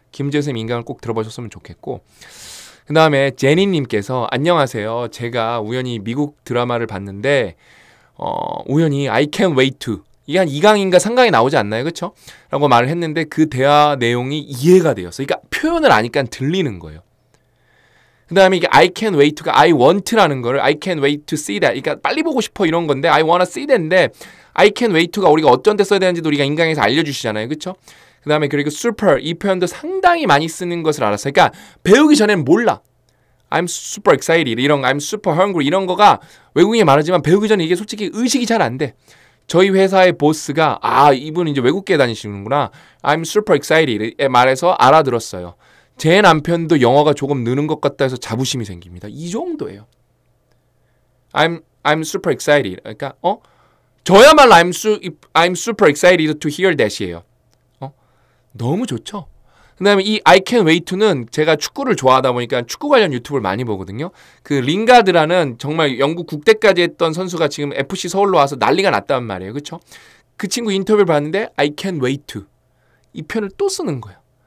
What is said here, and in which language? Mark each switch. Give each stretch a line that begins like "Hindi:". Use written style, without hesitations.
Korean: 김재호 선생님 인강을 꼭 들어보셨으면 좋겠고 그 다음에 제니님께서 안녕하세요. 제가 우연히 미국 드라마를 봤는데 우연히
English: I can't wait to
Korean: 이게 한 2강인가 3강에 나오지 않나요? 그렇죠? 라고 말을 했는데 그 대화 내용이 이해가 되었어요. 그러니까 표현을 아니까 들리는 거예요. 그 다음에 이게
English: I can't wait to가 I want라는 거를 I can't wait to see that.
Korean: 그러니까 빨리 보고 싶어 이런 건데
English: I wanna see that
Korean: 인데
English: I can't wait to
Korean: 가 우리가 어떤 데 써야 되는지도 우리가 인강에서 알려주시잖아요. 그렇죠? 그 다음에 그리고 super 이 표현도 상당히 많이 쓰는 것을 알았어요. 그러니까 배우기 전에는 몰라.
English: I'm super excited
Korean: 이런
English: I'm super hungry
Korean: 이런 거가 외국인이 말하지만 배우기 전에 이게 솔직히 의식이 잘 안 돼. 저희 회사의 보스가 이분 이제 외국계 다니시는구나.
English: I'm super excited
Korean: 에 말해서 알아들었어요. 제 남편도 영어가 조금 느는 것 같다 해서 자부심이 생깁니다. 이 정도예요.
English: I'm super excited.
Korean: 그러니까 저야말로
English: I'm super excited to hear that이에요.
Korean: 너무 좋죠. 그다음에 이 I can't wait to는 제가 축구를 좋아하다 보니까 축구 관련 유튜브를 많이 보거든요. 그 링가드라는 정말 영국 국대까지 했던 선수가 지금 FC 서울로 와서 난리가 났단 말이에요. 그렇죠? 그 친구 인터뷰를 봤는데 I can't wait to 이 표현을 또 쓰는 거예요.